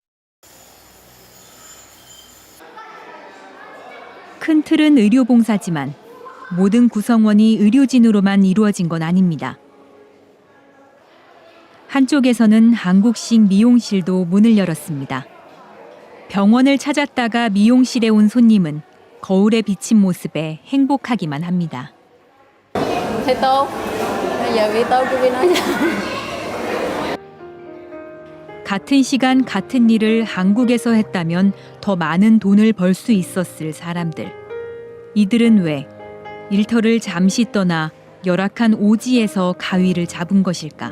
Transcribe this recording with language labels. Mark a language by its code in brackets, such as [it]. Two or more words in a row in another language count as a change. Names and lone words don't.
[ko] 큰 틀은 의료봉사지만 모든 구성원이 의료진으로만 이루어진 건 아닙니다. 한쪽에서는 한국식 미용실도 문을 열었습니다. 병원을 찾았다가 미용실에 온 손님은 거울에 비친 모습에 행복하기만 합니다. [vi] Thấy tốt. Bây giờ vì tôi cứ nói [ko] 같은 시간 같은 일을 한국에서 했다면 더 많은 돈을 벌 수 있었을 사람들. 이들은 왜 일터를 잠시 떠나 열악한 오지에서 가위를 잡은 것일까?